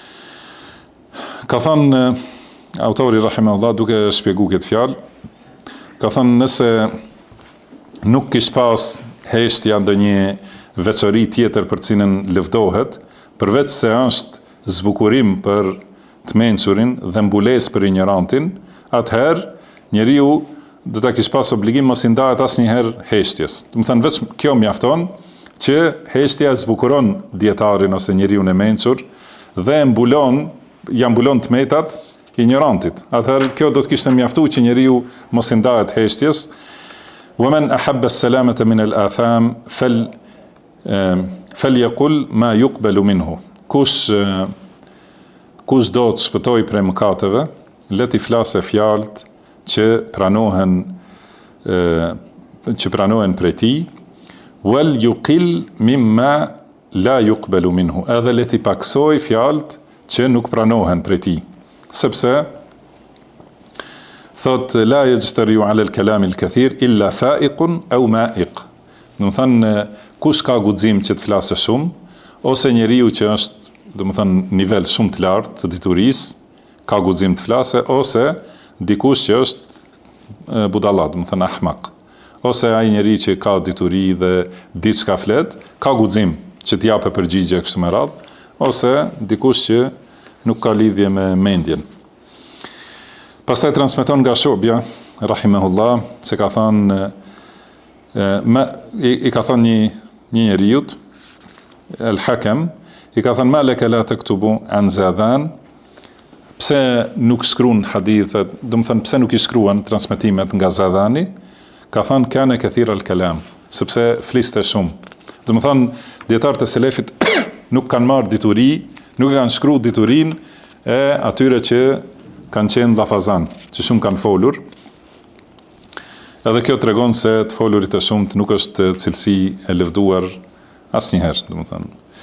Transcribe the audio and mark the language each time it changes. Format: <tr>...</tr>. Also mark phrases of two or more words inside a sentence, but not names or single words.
<sq>Ka thënë autori rahimahullah duke shpjeguar këtë fjalë, ka thënë nëse nuk kish pas heshtja ndonjë veçori tjetër për cilën lëvdohet, përveç se është zbukurim për të mençurin dhe mbulesë për ignorantin, atëherë njeriu do ta kish pas obligim mos i ndahet asnjëherë heshtjes. Do të thënë vetëm kjo mjafton që heshtja zbukuron dietarin ose njeriu e mençur dhe ja mbulon tmetat ignorantit. Atëherë kjo do të kishte mjaftuar që njeriu mos i ndahet heshtjes.</sq> <ar>ومن أحب السلامة من الآثام فليقل ما يقبل منه.</ar> <sq>Kush do të shpëtoj prej mëkateve, le t'i flasë fjalët që pranohen prej tij,</sq> <ar>وليقل مما لا يقبل منه.</ar> <sq>Edhe le t'i paksoj fjalët që nuk pranohen prej tij, sepse thot</sq> <ar>لا يجترئ على الكلام الكثير إلا فائق أو مائق.</ar> <sq>Do të thënë kush ka guxim që të flasë shumë, ose njeriu që është, do të thënë, nivel shumë të lartë të diturisë, ka guxim të flasë, ose dikush që është budalla, do të thënë ahmaq. Ose ai njeriu që ka dituri dhe diçka flet, ka guxim që të japë përgjigje kështu me radhë, ose dikush që nuk ka lidhje me mendjen. Pastaj transmeton nga Shobja, rahimahullah, se ka thënë i ka thënë një njeriu, el-Hakem, i ka thënë</sq> <ar>ما لك لا تكتب عن زاذان,</ar> <sq>pse nuk shkruan hadithet, do të thënë pse nuk i shkruan transmetimet nga Zadani, ka thënë</sq> <ar>كان كثير الكلام,</ar> <sq>sepse fliste shumë. Do të thënë dietarët e selefit nuk kanë marrë dituri, nuk kanë shkruar diturinë e atyre që kanë qenë dhafazan, që shumë kanë folur. Edhe kjo tregon se të folurit e shumt nuk është cilësi e lëvduar asnjëherë, domethënë.</sq>